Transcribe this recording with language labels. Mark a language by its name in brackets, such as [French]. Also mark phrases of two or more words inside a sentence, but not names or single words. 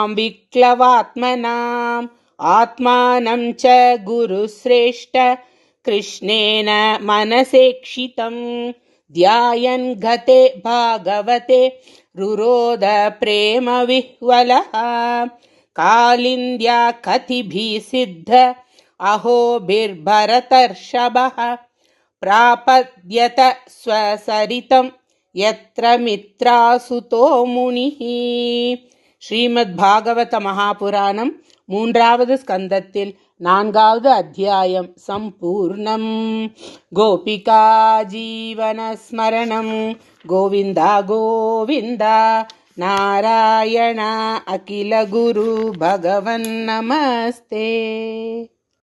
[Sanskrit] विक्लवात्मनाम् आत्मानं च गुरुश्रेष्ठ कृष्णेन मनसेक्षितं ध्यायन् गते भागवते रुरोध प्रेम विह्वलः कालिन्द्या कतिभिः सिद्ध अहोभिर्भरतर्षभः प्रापद्यत स्वसरितं यत्र मित्रासुतो मुनिः. [Tamil] ஸ்ரீமத் பாகவத மகாபுராணம் 3வது ஸ்கந்தத்தில் 4வது அத்தியாயம் சம்பூர்ணம். [Sanskrit] गोपिका जीवनस्मरणं गोविन्द गोविन्द नारायण अखिल गुरु भगवन् नमस्ते.